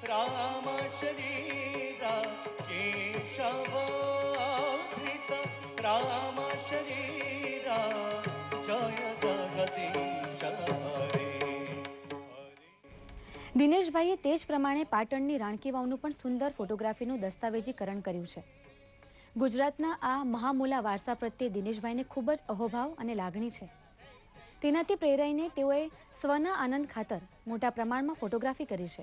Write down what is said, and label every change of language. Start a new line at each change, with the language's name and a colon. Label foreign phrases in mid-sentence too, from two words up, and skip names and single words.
Sanskrit: राम शरीरा केशवाधृत राम शरीरा जय जगदीश हरे
Gujarati: દિનેશભાઈએ તે જ પ્રમાણે પાટણની રાણકી વાવનું પણ સુંદર ફોટોગ્રાફીનું દસ્તાવેજીકરણ કર્યું છે. ગુજરાતના આ મહામૂલા વારસા પ્રત્યે દિનેશભાઈને ખૂબ જ અહોભાવ અને લાગણી છે. તેનાથી પ્રેરાઈને તેઓએ સ્વના આનંદ ખાતર મોટા પ્રમાણમાં ફોટોગ્રાફી કરી છે.